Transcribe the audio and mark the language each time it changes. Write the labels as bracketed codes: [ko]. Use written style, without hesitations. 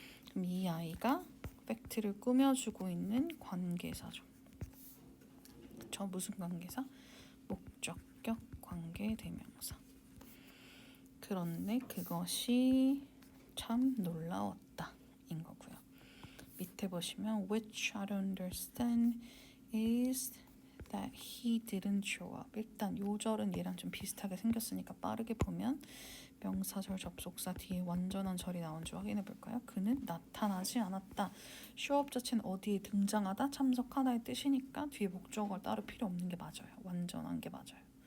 [ko] 그럼 이 아이가 팩트를 꾸며주고 있는 관계사죠. 그쵸? 무슨 관계사? 목적격 관계대명사. 그런데 그것이 참 놀라웠다 인 거고요. 밑에 보시면 [en] which I don't understand is that he didn't show up. [ko] 일단 요 절은 얘랑 좀 비슷하게 생겼으니까 빠르게 보면 명사절 접속사 뒤에 완전한 절이 나온지 확인해 볼까요? 그는 나타나지 않았다. show up 자체는 어디에 등장하다, 참석하다의 뜻이니까 뒤에 목적어가 따로 필요 없는 게 맞아요. 완전한 게 맞아요.